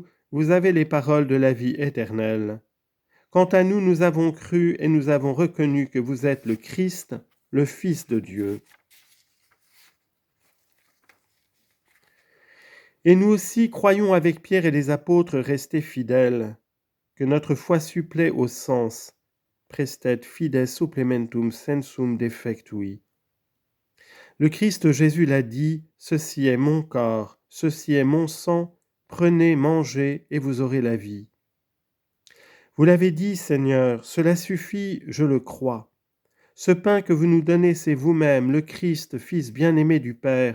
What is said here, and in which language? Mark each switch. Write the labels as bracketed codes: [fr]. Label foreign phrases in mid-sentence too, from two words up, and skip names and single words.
[fr] Vous avez les paroles de la vie éternelle. Quant à nous, nous avons cru et nous avons reconnu que vous êtes le Christ, le Fils de Dieu. » Et nous aussi croyons avec Pierre et les apôtres restés fidèles, que notre foi supplée au sens, [la] prestet fides supplementum sensum defectui. [fr] Le Christ Jésus l'a dit, ceci est mon corps, ceci est mon sang, prenez, mangez, et vous aurez la vie. Vous l'avez dit, Seigneur, cela suffit, je le crois. Ce pain que vous nous donnez, c'est vous-même, le Christ, Fils bien-aimé du Père.